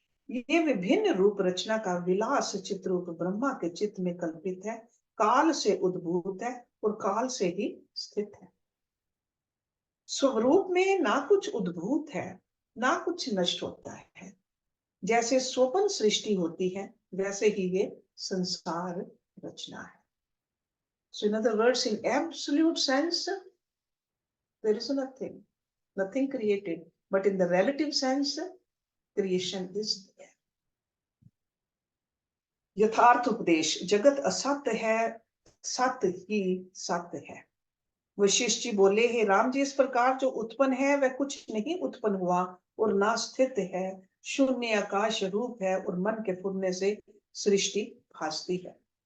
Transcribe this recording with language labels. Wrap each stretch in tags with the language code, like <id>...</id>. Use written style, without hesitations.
<hi>ये विभिन्न रूप रचना का विलास चित्रूप ब्रह्मा के चित्त में कल्पित है, काल से उद्भूत है और काल से ही स्थित है। स्वरूप में ना कुछ उद्भूत है, ना कुछ नष्ट होता है। जैसे स्वप्न सृष्टि होती है, वैसे ही ये संसार रचना है।</hi> <en>So in other words, in absolute sense, there is nothing created. But in the relative sense, creation is there.</en> <hi>यथार्थ उपदेश, जगत असत्य है, सत्य ही सत्य है। वशिष्ठ जी बोले, हे राम जी, इस प्रकार जो उत्पन्न है वह कुछ नहीं उत्पन्न हुआ और ना स्थित है, शून्य आकाश रूप है, और मन के फुरने से सृष्टि भासती है।</hi>